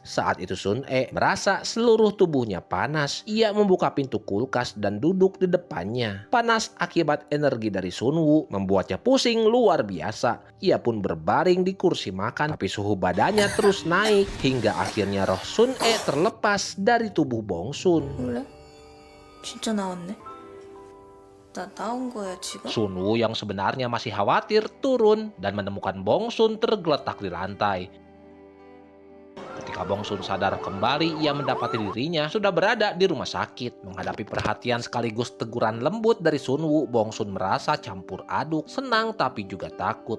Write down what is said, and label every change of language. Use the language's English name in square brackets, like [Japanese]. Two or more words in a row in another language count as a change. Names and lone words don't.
[Indonesian] Saat itu Sun E merasa seluruh tubuhnya panas. Ia membuka pintu kulkas dan duduk di depannya. Panas akibat energi dari Sun Woo membuatnya pusing luar biasa. Ia pun berbaring di kursi makan, tapi suhu badannya terus naik hingga akhirnya roh Sun E terlepas dari tubuh Bong Sun. [Korean] 그래? 진짜 나왔네. 나 나온 거야 지금? [Indonesian] Sun Woo yang sebenarnya masih khawatir turun dan menemukan Bong Sun tergeletak di lantai. Ketika Bong Sun sadar kembali, ia mendapati dirinya sudah berada di rumah sakit. Menghadapi perhatian sekaligus teguran lembut dari Sun Woo, Bong Sun merasa campur aduk, senang tapi juga takut.